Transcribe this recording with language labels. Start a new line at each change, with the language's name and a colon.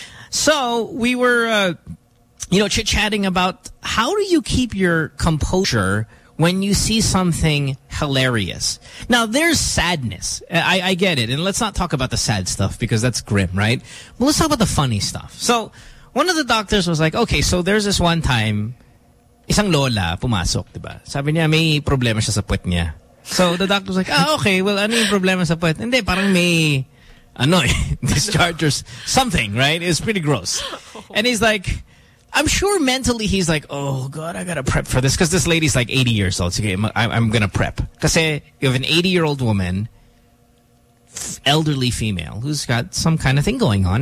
English: So we were, you know, chit-chatting about how do you keep your composure when you see something hilarious. Now, there's sadness. I get it. And let's not talk about the sad stuff because that's grim, right? Well, let's talk about the funny stuff. So one of the doctors was like, okay, so there's this one time,
Filipino: isang lola pumasok, diba? Sabi niya, may problema siya sa puwet niya.
English: So the doctor was like, ah, okay, well,
Filipino: ano yung problema sa puwet? Hindi, parang may
English: annoy discharge or something, right? It's pretty gross. And he's like, I'm sure mentally he's like, oh God, I gotta prep for this. Cause this lady's like 80 years old. So okay, I'm gonna prep. Cause you have an 80-year-old woman, elderly female, who's got some kind of thing going on.